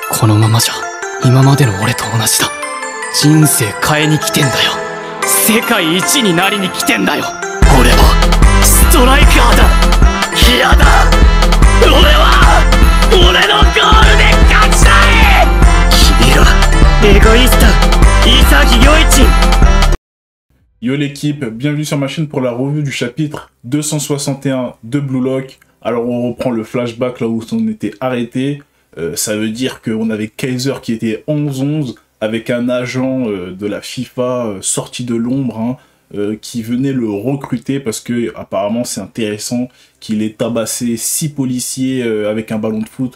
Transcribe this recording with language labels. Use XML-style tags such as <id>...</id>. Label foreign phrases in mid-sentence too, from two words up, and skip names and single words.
<ja>このままじゃ今までの俺と同じだ。人生変えに来てんだよ。世界一になりに来てんだよ。俺はストライカーだ。嫌だ。俺のゴールで勝ちたい。君らエゴイスト、潔良一。</ja> <fr>Yo l'équipe, bienvenue sur ma chaîne pour la revue du chapitre 261 de Blue Lock. Alors on reprend le flashback là où on était arrêté. Ça veut dire qu'on avait Kaiser qui était 11-11 avec un agent de la FIFA sorti de l'ombre qui venait le recruter parce que apparemment c'est intéressant qu'il ait tabassé 6 policiers avec un ballon de foot.</fr>